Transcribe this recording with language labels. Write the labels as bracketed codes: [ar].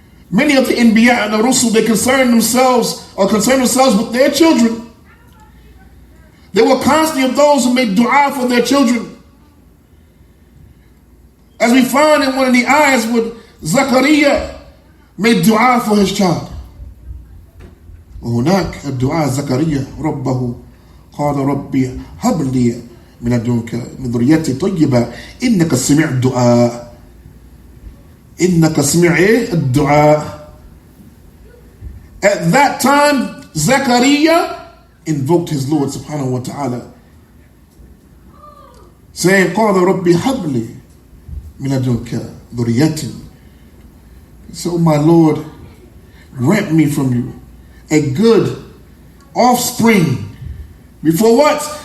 [en] Many of the Anbiya and the Rusul, they concern themselves with their children. They were constantly of those who made dua for their children. As we find in one of the ayahs with Zakaria made dua for his child. [ar] وهناك الدعاء زكريا ربه قال ربي هب لي من لدنك من ذريتي طيبة إنك سميع الدعاء إنك سميع الدعاء. [en] At that time, Zakaria invoked his Lord subhanahu wa ta'ala, saying, [ar] قال ربي هب لي من لدنك ذريتي. [en] So my Lord, grant me from you a good offspring. Before what?